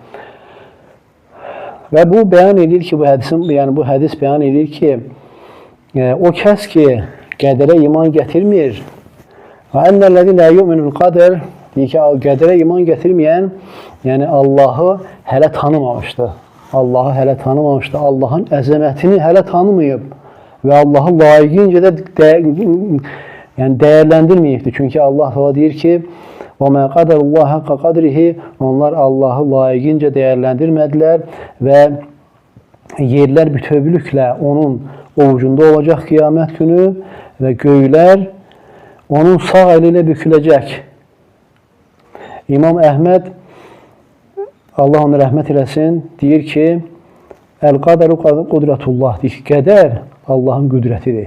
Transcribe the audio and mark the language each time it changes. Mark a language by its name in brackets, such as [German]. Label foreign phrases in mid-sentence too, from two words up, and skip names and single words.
[Azerbaijani] Və bu bəyan edir ki, bu hədis bəyan edir ki, o kəs ki, qədərə iman gətirmir, və [Arabic] أن الذي لا يؤمن بالقدر, [Azerbaijani] deyir ki, qədərə iman gətirməyən, yəni Allahı hələ tanımamışdır. Allahı hələ tanımamışdı, Allahın əzəmətini hələ tanımayıb və Allahı layiqincə də dəyərləndirməyibdir. Çünki Allah deyir ki, [Arabic] وَمَا قَدَرُ اللّٰهَ حَقَّ قَدْرِهِ, [Azerbaijani] onlar Allahı layiqincə dəyərləndirmədilər və yerlər bütövlüklə onun ovucunda olacaq qiyamət günü və göylər onun sağ əli ilə büküləcək. İmam Əhməd, Allah onu rəhmət eləsin, deyir ki, [Arabic] القدر قدرة الله, [Azerbaijani] deyir ki, qədər Allahın qüdrətidir.